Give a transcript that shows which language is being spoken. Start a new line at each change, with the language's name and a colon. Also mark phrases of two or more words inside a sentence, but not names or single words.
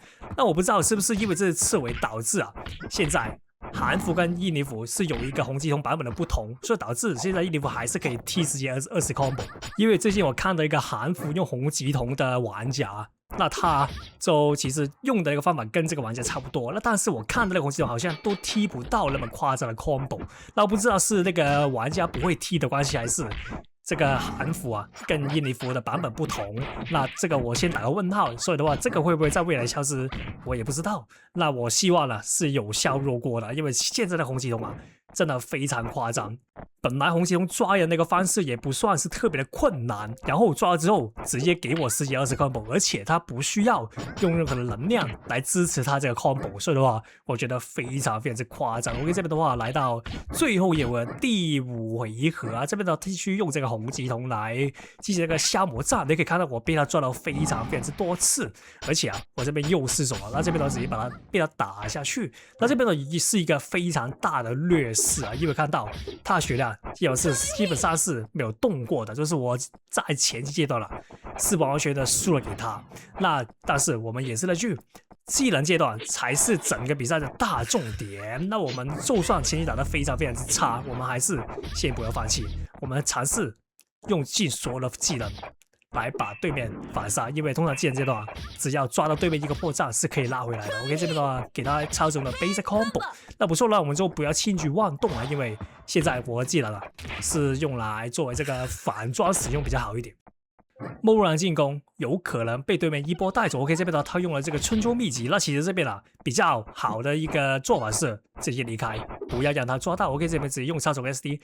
Chinese: 那我不知道是不是因為這次撤回導致啊，現在韓服跟印尼服是有一個紅吉瞳版本的不同，所以導致現在印尼服還是可以踢直接20 combo。因為最近我看到一個韓服用紅吉瞳的玩家，那他就其實用的一個方法跟這個玩家差不多，那但是我看到那個紅吉瞳好像都踢不到那麼誇張的 combo， 那我不知道是那個玩家不會踢的關係，還是這個韓服啊跟印尼服的版本不同，那這個我先打個問號。所以的話，這個會不會在未來消失，我也不知道。那我希望呢是有削弱過的，因為現在的紅吉瞳啊真的非常誇張。本來紅吉瞳抓人那個方式也不算是特別的困難，然後抓了之後直接給我10級20 combo， 而且他不需要用任何的能量來支持他這個 combo，所以的話我覺得非常之誇張。OK， 這邊的話來到最後一回第5回合啊，這邊的繼續用這個紅吉瞳來進行這個消磨戰，你可以看到我被他抓到非常之多次，而且啊我這邊又失手了，那這邊的直接把他被他打下去，那這邊的是一個非常大的劣勢啊，因為看到他的血量基本上是沒有動過的，就是我在前期階段了是完全的輸了給他。那但是我們也是那句，技能階段才是整個比賽的大重點。那我們就算前期打得非常之差，我們還是先不要放棄，我們嘗試用盡所有的技能來把對面反殺，因為通常技能階段只要抓到對面一個破绽是可以拉回來的。OK， 這邊的話給他超中的
English: basic combo，
Chinese: 那不錯了，我們就不要輕舉妄動啊，因為現在我的技能是用來作為這個反裝使用比較好一點。貿然進攻有可能被對面一波帶走。OK， 這邊的話他用了這個春秋秘籍，那其實這邊比較好的一個做法是直接離開，不要讓他抓到。OK， 這邊直接用超手 SD。